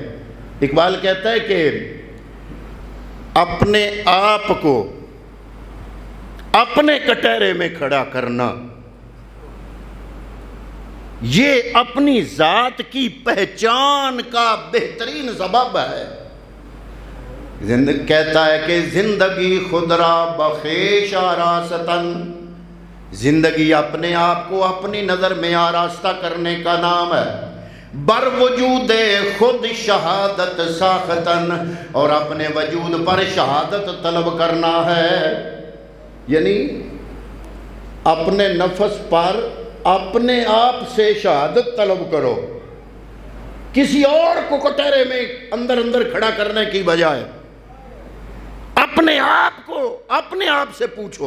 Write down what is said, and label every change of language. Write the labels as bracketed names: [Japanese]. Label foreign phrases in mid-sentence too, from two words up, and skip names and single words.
[Urdu] اقبال کہتا ہے کہ اپنے آپ کو اپنے کٹہرے میں کھڑا کرنا یہ اپنی ذات کی پہچان کا بہترین سبب ہے۔ کہتا ہے کہ [Persian] زندگی خود را بخیش آراستن، [Urdu] زندگی اپنے آپ کو اپنی نظر میں آراستہ کرنے کا نام ہے، [Persian] بر وجود خود شہادت ساختن، [Urdu] اور اپنے وجود پر شہادت طلب کرنا ہے، یعنی اپنے نفس پر اپنے آپ سے شہادت طلب کرو، کسی اور کو کٹہرے میں اندر کھڑا کرنے کی بجائے اپنے آپ کو اپنے آپ سے پوچھو۔